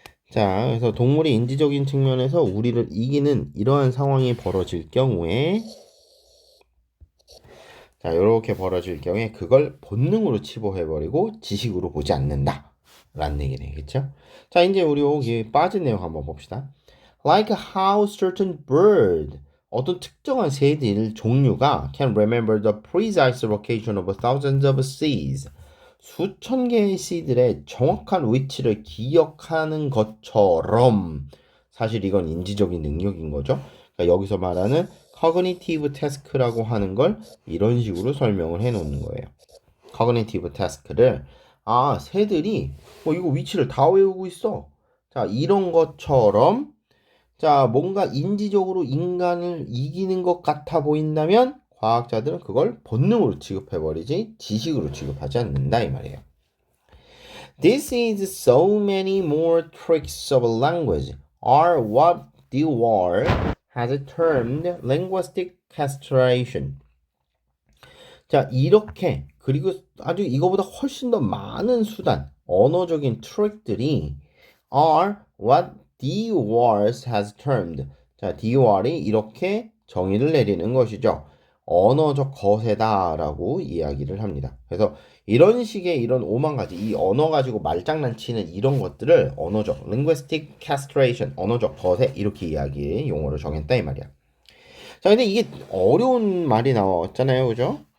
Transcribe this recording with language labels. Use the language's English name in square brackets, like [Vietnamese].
[Korean] 자, 그래서 동물이 인지적인 측면에서 우리를 이기는 이러한 상황이 벌어질 경우에 자, 이렇게 벌어질 경우에 그걸 본능으로 치부해버리고 지식으로 보지 않는다. 라는 얘기네. 그쵸? 자, 이제 우리 여기 빠진 내용 한번 봅시다. [English] Like how certain bird, [Korean] 어떤 특정한 새들 종류가 [English] can remember the precise location of thousands of seeds. [Korean] 수천 개의 씨들의 정확한 위치를 기억하는 것처럼 사실 이건 인지적인 능력인 거죠. 그러니까 여기서 말하는 cognitive task라고 하는 걸 이런 식으로 설명을 해 놓는 거예요. cognitive task를 새들이 이거 위치를 다 외우고 있어. 자, 이런 것처럼 자, 뭔가 인지적으로 인간을 이기는 것 같아 보인다면 과학자들은 그걸 본능으로 취급해버리지 지식으로 취급하지 않는다 이 말이에요. [English] This is so many more tricks of language are what Dewar has termed linguistic castration. [Korean] 자, 이렇게 그리고 아주 이거보다 훨씬 더 많은 수단, 언어적인 트릭들이 [English] are what Dewar has termed. [Korean] 자, Dewar이 이렇게 정의를 내리는 것이죠. 언어적 거세다라고 이야기를 합니다. 그래서 이런 식의 이런 오만 가지 이 언어 가지고 말장난치는 이런 것들을 언어적 linguistic castration 언어적 거세 이렇게 이야기 용어로 정했다 이 말이야. 자, 근데 이게 어려운 말이 나왔잖아요, 그죠?